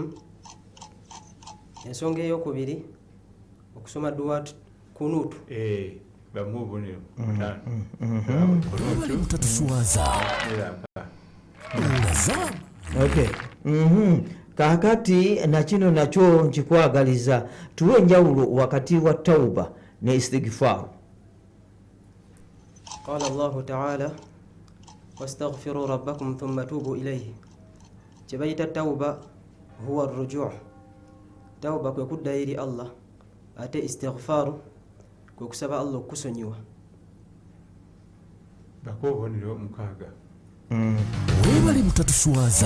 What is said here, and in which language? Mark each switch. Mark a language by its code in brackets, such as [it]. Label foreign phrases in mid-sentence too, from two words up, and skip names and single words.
[lg] Ensonga ey'okubiri okusoma dua kunutu. Bamu obubonero 5. Mutatuswaza. Okay. Kakati nakino nakyo nkikwagaliza tuwe enjawulo wakati wa tauba ne istighfar. [ar] قال الله تعالى واستغفروا ربكم ثم توبوا إليه. [lg] Kyebayita tauba [ar] هو الرجوع'. [lg] Tauba kwe kudda eri Allah, ate istighfaru kwe kusaba Allah okusonyiwa. Bako obubonero 6. Webali mutatuswaza.